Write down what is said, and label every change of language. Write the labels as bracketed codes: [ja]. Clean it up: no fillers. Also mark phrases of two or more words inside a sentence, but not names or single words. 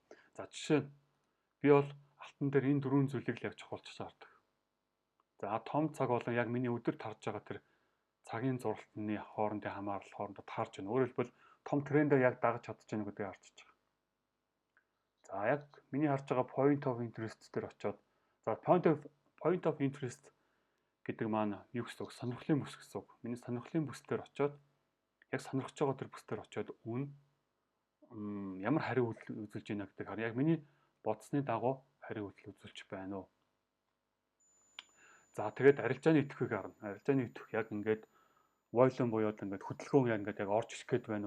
[mn] За жишээ нь би бол алтан дээр энэ дөрвөн зүйлийг л яг чухалчилж хардаг. За том цаг болон яг миний өдөрт харж байгаа тэр цагийн зуралтны хоорондын хамаарал хоорондоо таарч байна. Өөрөөр хэлбэл том трендээр яг дагаж чадж байна гэдгийг харж байгаа. За яг миний харж байгаа [en] point of interest [mn] дээр очиод за [en] point of interest [mn] гэдэг маань юу гэсэн үг? Сонирхлын бүс гэсэн үг. Миний сонирхлын бүс дээр очиод яг сонирхож байгаа тэр бүс дээр очиод ямар хариу үйлдэл үзүүлж байна гэдэг хараа. Яг миний бодсны дагуу хариу үйлдэл үзүүлж байна уу? За тэгээд арилжааны идэвхийг харна. Арилжааны идэвх яг ингээд volume буюу ингээд хөдөлгөөн яг ингээд орж ирэх гээд байна уу?